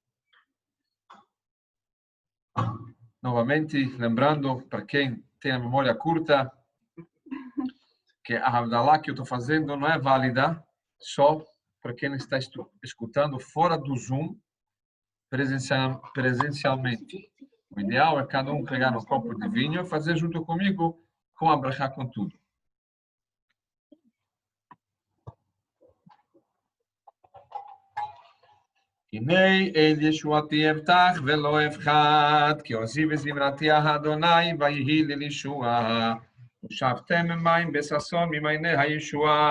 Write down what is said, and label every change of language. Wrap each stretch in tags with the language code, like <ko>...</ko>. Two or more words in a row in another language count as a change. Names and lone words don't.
<pt>Novamente, lembrando, para quem tem a memória curta, que a Havdalah que eu estou fazendo não é válida só para quem está escutando fora do Zoom, presencialmente. O ideal é cada um pegar um copo de vinho e fazer junto comigo, com a brachá, com tudo.</pt> <he>הנה אל ישועתי אבטח ולא אפחד, כי עוזי וזמרתי אדוני ויהי לי לישועה. ושבתם מים בששון ממעייני הישועה.</he>